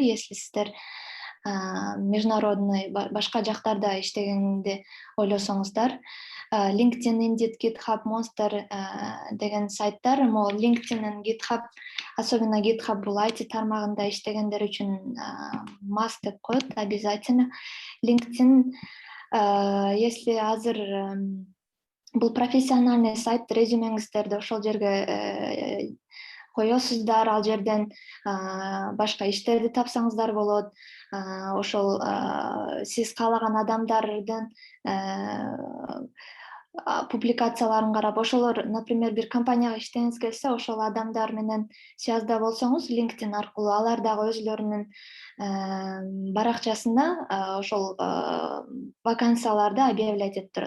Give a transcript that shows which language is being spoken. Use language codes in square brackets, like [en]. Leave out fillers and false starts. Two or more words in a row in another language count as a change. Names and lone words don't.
[ky] Если сиздер международный башка жактарда иштегенди ойлосоңуздар, LinkedIn, Indeed, GitHub, Monster деген сайттар. LinkedIn, GitHub, особенно GitHub бул IT тармагында иштегендер үчүн must деп коет, [ru] обязательно. [ky] LinkedIn, если азыр бул [ru] профессиональный сайт, [ky] резюмеңиздерди ошол жерге коесуздар, ал жерден башка иштерди тапсаңыздар болот. Ошол сиз каалаган адамдардын публикацияларын карап, ошолор, например, бир компанияга иштегиңиз келсе, ошол адамдар менен связьда болсоңуз, LinkedIn аркылуу, алар дагы өзлөрүнүн баракчасында ошол вакансияларды объявлять этип турат.